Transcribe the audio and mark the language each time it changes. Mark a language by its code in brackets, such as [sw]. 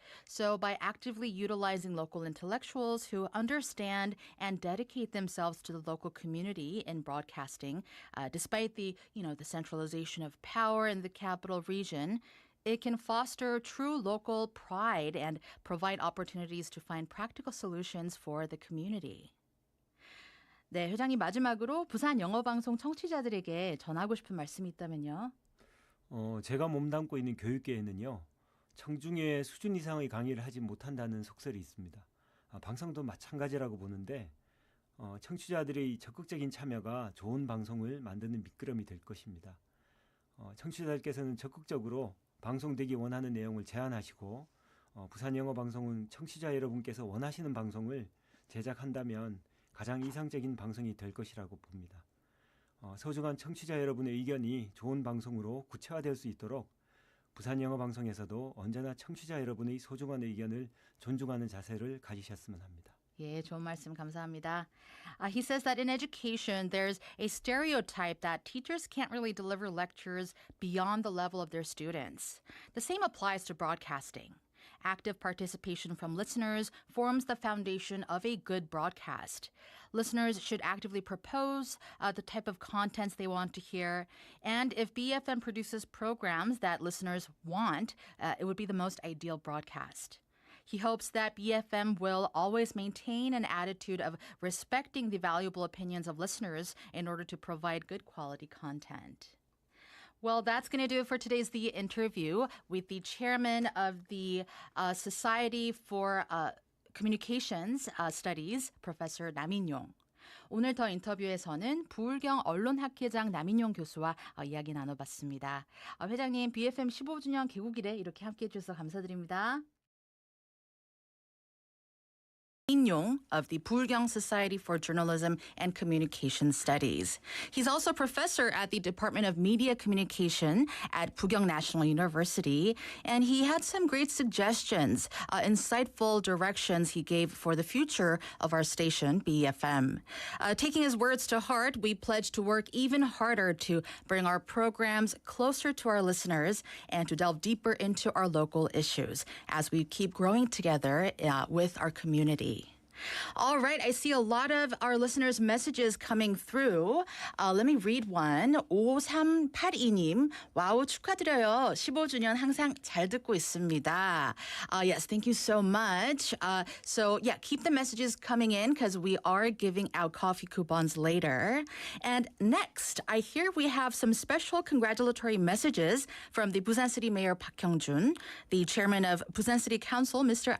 [en] So by actively utilizing local intellectuals who understand and dedicate themselves to the local community in broadcasting, despite the centralization of power in the capital region, it can foster true local pride and provide opportunities to find practical solutions for the community. [ko] 네, 회장님 마지막으로 부산 영어방송 청취자들에게 전하고 싶은 말씀이 있다면요. 제가 몸담고 있는 교육계에는요. 청중의 수준 이상의 강의를 하지 못한다는 속설이 있습니다. 방송도 마찬가지라고 보는데 청취자들의 적극적인 참여가 좋은 방송을 만드는 미끄럼이 될 것입니다. 청취자들께서는 적극적으로 방송되기 원하는 내용을 제안하시고 부산영어방송은 청취자 여러분께서 원하시는 방송을 제작한다면 가장 이상적인 방송이 될 것이라고 봅니다. 소중한 청취자 여러분의 의견이 좋은 방송으로 구체화될 수 있도록 부산영어방송에서도 언제나 청취자 여러분의 소중한 의견을 존중하는 자세를 가지셨으면 합니다. 예, 좋은 말씀 감사합니다. [en] He says that in education, there's a stereotype that teachers can't really deliver lectures beyond the level of their students. The same applies to broadcasting. Active participation from listeners forms the foundation of a good broadcast. Listeners should actively propose the type of contents they want to hear. And if BFM produces programs that listeners want, it would be the most ideal broadcast. He hopes that BFM will always maintain an attitude of respecting the valuable opinions of listeners in order to provide good quality content. Well, that's going to do it for today's The Interview with the chairman of the Society for Communications Studies, Professor 남인용. [ko] 오늘 더 인터뷰에서는 부울경 언론학회장 남인용 교수와 이야기 나눠봤습니다. 회장님, BFM 15주년 개국일에 이렇게 함께해 주셔서 감사드립니다. [en] Yong of the Busan Society for Journalism and Communication Studies. He's also professor at the Department of Media Communication at Busan National University, and he had some great suggestions, insightful directions he gave for the future of our station, BeFM. Taking his words to heart, we pledge to work even harder to bring our programs closer to our listeners and to delve deeper into our local issues as we keep growing together with our community. All right, I see a lot of our listeners' messages coming through. Let me read one. 5382님, [ko] 와우, 축하드려요. 15주년 항상 잘 듣고 있습니다. [en] Yes, thank you so much. So, yeah, keep the messages coming in because we are giving out coffee coupons later. And next, I hear we have some special congratulatory messages from the Busan City Mayor Park Hyung-jun, the chairman of Busan City Council, Mr.